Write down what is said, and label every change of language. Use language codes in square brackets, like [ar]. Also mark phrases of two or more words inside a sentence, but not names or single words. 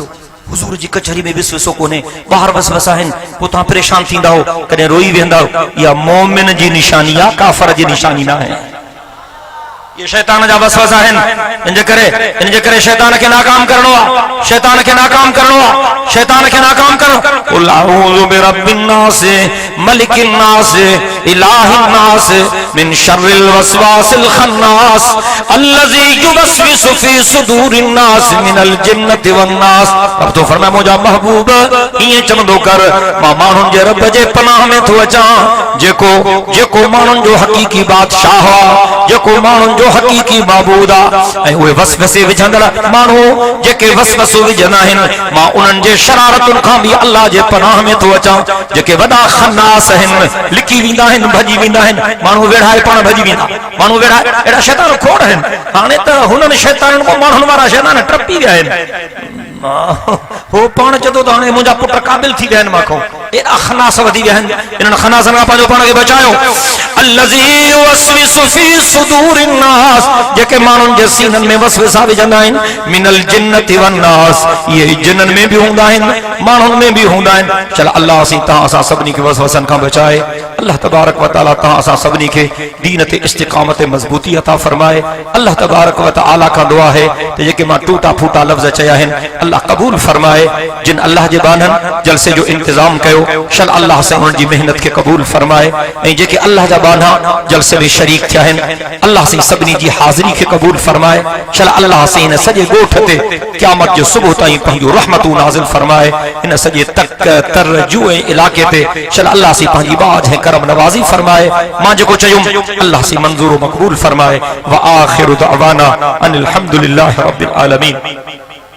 [sd] हुजूर जी कचहरी में विसवसो कोन्हे, ॿाहिरि वसवसा आहिनि, पोइ तव्हां परेशान थींदा हो, कॾहिं रोई वेंदा हो। इहा मोमिन जी निशानी आहे, काफ़र जी निशानी न आहे। ये शैतान जा वसवसा आहिनि। इन जे करे शैतान खे नाकाम करणो आहे, शैतान खे नाकाम करणो आहे, शैतान खे नाकाम करणो। [ar] قل أعوذ برب الناس ملك الناس إله الناس من شر الوسواس الخناس الذي يوسوس في صدور الناس من الجنة والناس. [sd] अब तो फरमाया मुंहिंजा महबूब ईअं चवंदो कर, मां माण्हुनि जे रब जे पनाह में थो अचां, जेको माण्हुनि जो हक़ीक़ी बादशाह आहे, जेको माण्हुनि जो हक़ीक़ी माबूद आहे। ऐं उहे वसवसे विझंदड़ माण्हू जेके वसवसो विझंदा आहिनि, मां उन्हनि जे शरारतुनि खां बि अल्लाह जे पनाह में थो अचां। जेके वॾा खन्नास आहिनि, लिकी वेंदा आहिनि, भॼी वेंदा आहिनि, माण्हू वेढ़ाए पाण भॼी वेंदा, माण्हू वेढ़ाए। अहिड़ा शैतान खोड़ आहिनि। हाणे त हुननि शैताननि खां माण्हुनि वारा शैतान टपी विया आहिनि। हो पाण चवंदो त हाणे मुंहिंजा पुट क़ाबिल थी विया आहिनि मूंखां। एॾा खनास वधी विया आहिनि। इन्हनि खनासनि खां पंहिंजो पाण खे बचायो। [ar] الذي يوسوس في صدور الناس, [sd] जेके माण्हुनि जे सीननि में वसवसा विझंदा आहिनि, [ar] من الجنة والناس, [sd] इहे जिन्ननि में बि हूंदा आहिनि, माण्हुनि में बि हूंदा आहिनि। चल अल्लाह असीं तव्हां असां सभिनी खे वसवसनि खां बचाए। [ar] الله تبارك وتعالى [sd] तव्हां असां सभिनी खे दीन ते इस्तिक़ामत मज़बूती अता फरमाए। [ar] الله تبارك وتعالى [sd] खां दुआ है त जेके मां टूटा फूटा लफ़्ज़ चया आहिनि, अल्लाह कबूल फरमाए। जिन अल्लाह जे बाननि जलसे जो इंतजाम कयो, शल अल्लाह से उन्हनि जी मेहनत खे कबूल फरमाए। ऐं जेके अल्लाह जा बाना जलसे में शरीक थिया आहिनि, अल्लाह से सभिनी जी हाज़िरी खे कबूल फरमाए। शल अल्लाह से इन सॼे ॻोठ ते क़यामत जो सुबुह ताईं पंहिंजो रहमतूं नाज़िल फरमाए। इन सॼे तक तरजू ऐं इलाइक़े ते शल अल्लाह से पंहिंजी बाज ऐं करम नवाज़ी फरमाए। मां जेको चयुमि अल्लाह से मंज़ूर मक़बूल फरमाए। [ar] وآخر دعوانا أن الحمد لله رب العالمين.